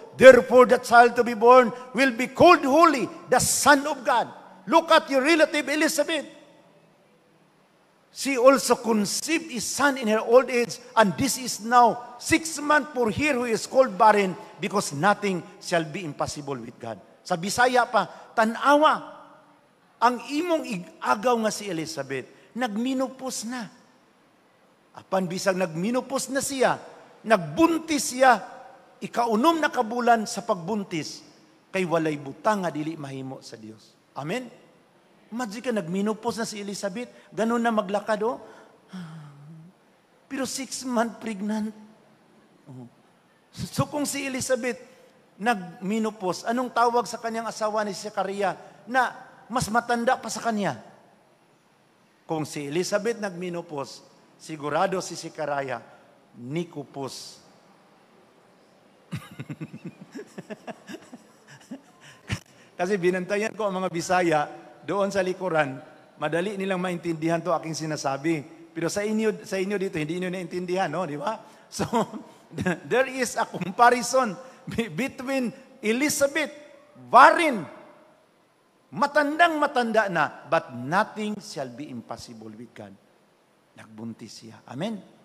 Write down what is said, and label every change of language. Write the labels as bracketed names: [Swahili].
[English] Therefore, the child to be born will be called Holy, the Son of God. Look at your relative Elizabeth. She also conceived a son in her old age, and this is now 6 months for her who is called barren, because nothing shall be impossible with God. [Cebuano] Sa Bisaya pa, tanawa, ang imong agaw nga si Elizabeth, nagminopos na. Apan bisag nagminopos na siya, nagbuntis siya, ikaunom na kabulan sa pagbuntis, kay walay butang nga dili mahimo sa Dios. Amen? Imagine ka, nagminopos na si Elizabeth, [Filipino] ganun na maglakad, [Cebuano] oh. [Filipino] Pero [English] 6 months pregnant. [Filipino] So kung si Elizabeth nagminopos, anong tawag sa kanyang asawa ni Zechariah na mas matanda pa sa kanya? [Cebuano] Kung si Elizabeth nagmenopause, sigurado si Sicaraya, nikupos. [Filipino] Kasi binantayan ko ang mga Bisaya doon sa likuran, madali nilang maintindihan to aking sinasabi. Pero sa inyo dito, hindi niyo naintindihan, no? Di ba? [English] So, there is a comparison between Elizabeth, barren, [Filipino] matandang-matanda na, [English] but nothing shall be impossible with God. Nagbuntis siya. Amen?